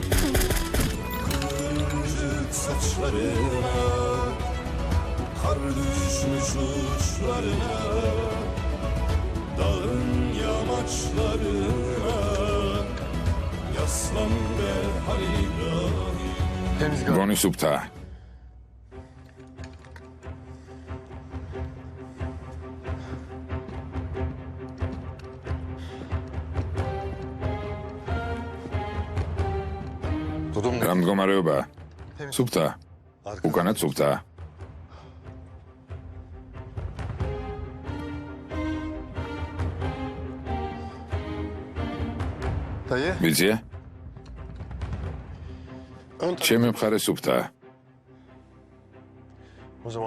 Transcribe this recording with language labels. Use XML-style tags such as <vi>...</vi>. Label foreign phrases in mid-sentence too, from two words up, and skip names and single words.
<tr>Kıvırcık saçlarına kar düşmüş uçlarına, dağın yamaçlarına, yaslan be Halil İbrahim.</tr> <ka>გონი სუფთა. რა მდგომარეობა? სუფთა. უკანად სუფთა.</ka> <tr>Dayı.</tr> <ka>ვიცია? ჩემი მხარე სუფთა.</ka> <tr>O zaman</tr>